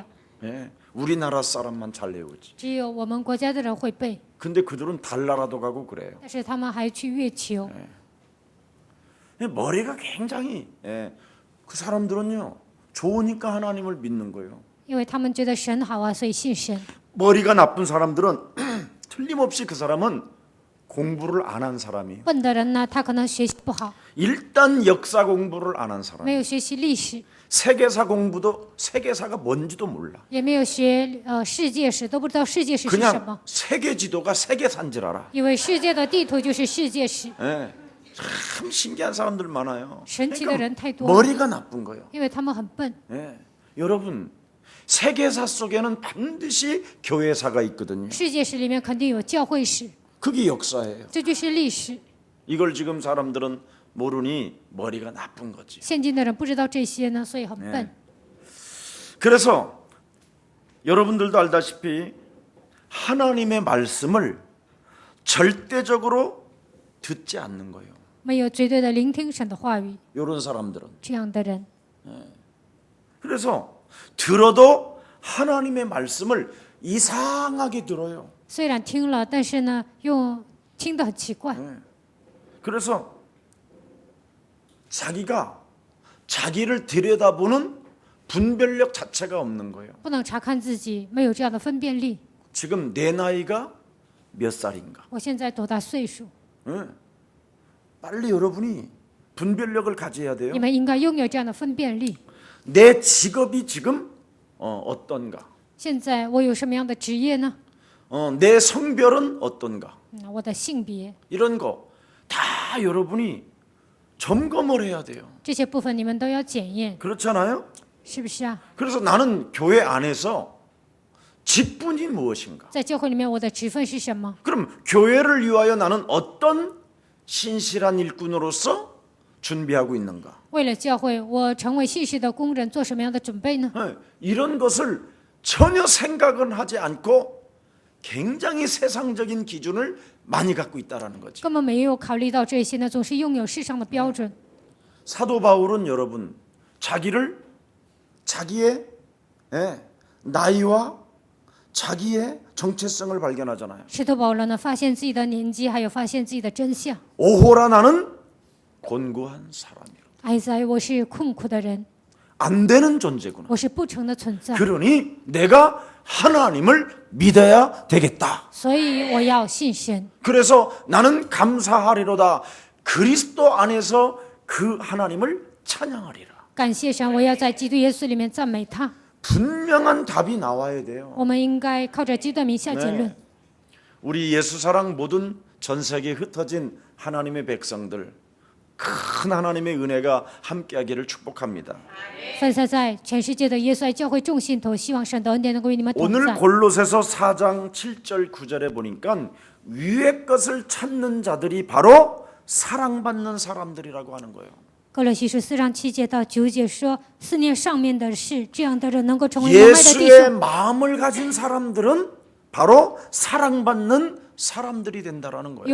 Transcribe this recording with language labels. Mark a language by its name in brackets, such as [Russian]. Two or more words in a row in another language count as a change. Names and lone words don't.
[Korean] 예, 우리나라 사람만 잘 외우지. [Chinese] 只有我们国家的人会背， [Korean] 근데 그들은 달나라도 가고 그래요. [Chinese] 但是他们还去月球。 [Korean] 머리가 굉장히 그 사람들은요 좋으니까 하나님을 믿는 거예요. [Chinese] 因为他们觉得神好啊，所以信神。 [Korean] 머리가 나쁜 사람들은 틀림없이 그 사람은 공부를 안 한 사람이에요. [Chinese] 笨的人呢，他可能学习不好， [Korean] 일단 역사 공부를 안 한 사람. [Chinese] 没有学习历史， [Korean] 세계사 공부도 세계사가 뭔지도 몰라. [Chinese] 也没有学世界史，都不知道世界史是什 [Korean] 그냥 [Chinese] 么。 [Korean] 세계 지도가 세계사인 줄 알아. [Chinese] 以为世界的地图就是世界史， [Korean] 예, 참 신기한 사람들 많아요. [Chinese] 神奇的人太多了， [Korean] 머리가 나쁜 거예요. [Chinese] 因为他们很笨。 [Korean] 예, 여러분 세계사 속에는 반드시 교회사가 있거든요. [Chinese] 世界史里面肯定有教会史， [Korean] 그게 역사예요. [Chinese] 这就是历史。 [Korean] 이걸 지금 사람들은 모르니 머리가 나쁜 거지. [Chinese] 现今的人不知道这些呢，所以很笨。 [Korean] 그래서 여러분들도 알다시피 하나님의 말씀을 절대적으로 듣지 않는 거예요. [Chinese] 没有绝对的聆听神的话语， [Korean] 이런 사람들은. [Chinese] 这样的人， [Korean] 그래서 들어도 하나님의 말씀을 이상하게 들어요. [Chinese] 虽然听了，但是呢，又听得很奇怪。 [Korean] 그래서 자기가 자기를 들여다보는 분별력 자체가 없는 거예요. [Chinese] 不能查看自己，没有这样的分辨力。 [Korean] 지금 내 나이가 몇 살인가? [Chinese] 我现在多大岁数？ [Korean] 빨리 여러분이 분별력을 가져야 돼요. [Chinese] 你们应该拥有这样的分辨力。 [Korean] 내 직업이 지금 어떤가? [Chinese] 现在我有什么样的职业呢？ [Korean] 내 성별은 어떤가? [Chinese] 我的性别， [Korean] 이런 거 다 여러분이 점검을 해야 돼요. [Chinese] 这些部分你们都要检验， [Korean] 그렇잖아요? [Chinese] 是不是啊？ [Korean] 그래서 나는 교회 안에서 직분이 무엇인가? [Chinese] 在教会里面，我的职分是什么？ [Korean] 그럼 교회를 위하여 나는 어떤 신실한 일꾼으로서 준비하고 있는가? [Chinese] 为了教会，我成为信实的工人，做什么样的准备呢？ [Korean] 이런 것을 전혀 생각은 하지 않고 굉장히 세상적인 기준을 많이 갖고 있다라는 거죠. [Chinese] 根本没有考虑到这些呢，总是拥有世上的标准。 [Korean] 사도 바울은 여러분 자기의 나이와 자기의 정체성을 발견하잖아요. [Chinese] 使徒保罗呢，发现自己的年纪，还有发现自己的真相。 [Korean] 오호라 나는 곤고한 사람이라. [Chinese] 哀哉，我是困苦的人， [Korean] 안 되는 존재구나. [Chinese] 我是不成的存在， [Korean] 그러니 내가 하나님을 믿어야 되겠다. [Chinese] 所以我要信神。 [Korean] 그래서 나는 감사하리로다. 그리스도 안에서 그 하나님을 찬양하리라. [Chinese] 感谢神，我要在基督耶稣里面赞美他。 [Korean] 분명한 답이 나와야 돼요. [Chinese] 我们应该靠着基督的名下结论。 [Korean] 우리 예수사랑 모든 전 세계에 흩어진 하나님의 백성들 큰 하나님의 은혜가 함께하기를 축복합니다. [Chinese] 分散在全世界的耶稣爱教会众信徒，希望神的恩典能够与你们同 [Korean] 오늘 [Chinese] 在。 [Korean] 골로새서 4장 7절 9절에 보니까 위의 것을 찾는 자들이 바로 사랑받는 사람들이라고 하는 거예요. [Chinese] 哥罗西书4章7节到9节说：“思念上面的事，这样的人能够成为蒙爱的弟 [Korean] 예수의 [Chinese] 兄。 [Korean] 마음을 가진 사람들은 바로 사랑받는 사람들이 된다라는 거예요.